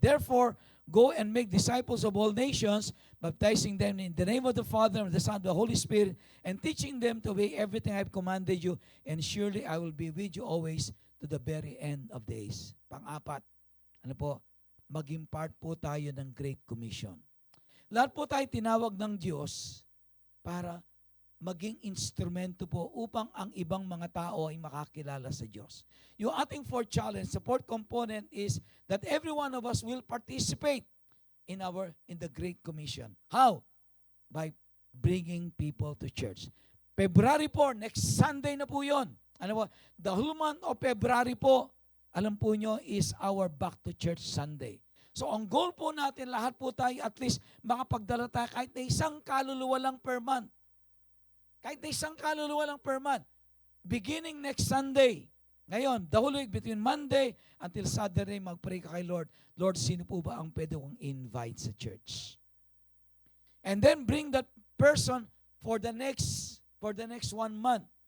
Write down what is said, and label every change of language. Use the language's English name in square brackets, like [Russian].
[English] Therefore, go and make disciples of all nations, baptizing them in the name of the Father, and the Son, and the Holy Spirit, and teaching them to obey everything I have commanded you, and surely I will be with you always to the very end of days. [Filipino] Pang-apat, ano po? Maging part po tayo ng Great Commission. Lahat po tayo tinawag ng Diyos para maging instrumento po upang ang ibang mga tao ay makakilala sa Diyos. Yung ating [English] fourth challenge, the fourth component is that every one of us will participate in the Great Commission. How? By bringing people to church. February 4, next Sunday na po yun. [Filipino] Ano po? [English] The whole month of February po, alam po nyo, is our Back to Church Sunday. [Filipino] So ang goal po natin, lahat po tayo at least makapagdala tayo kahit na isang kaluluwa lang per month. Kahit na isang kaluluwa lang per month. Beginning next Sunday. [English] Ngayon, the whole week between Monday until Saturday, [Filipino] mag-pray ka kay Lord. [English] Lord, [Filipino] sino po ba ang pwede kong invite sa church? [English] And then bring that person for the next 1 month.